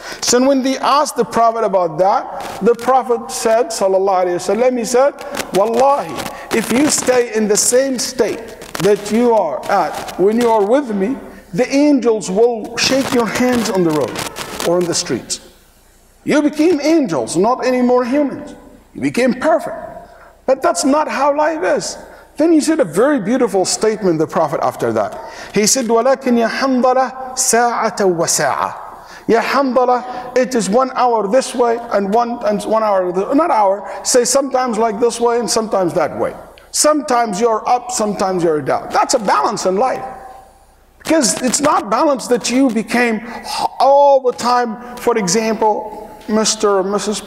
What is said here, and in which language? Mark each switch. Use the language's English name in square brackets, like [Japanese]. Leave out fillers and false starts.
[English] So when they asked the Prophet about that, the Prophet said, sallallahu alayhi wasallam, he said, Wallahi, if you stay in the same state that you are at when you are with me, the angels will shake your hands on the road or on the streets. You became angels, not any more humans. You became perfect. But that's not how life is. Then he said a very beautiful statement, the Prophet, after that. He said, [Arabic] وَلَكِنْ يَا حَمْضَلَةَ سَاعَةً وَسَاعَةً. [English] Ya Hamdallah, it is 1 hour this way and 1 hour, not hour, say sometimes like this way and sometimes that way. Sometimes you're up, sometimes you're down. That's a balance in life. Because it's not balanced that you became all the time, for example, Mr. or Mrs.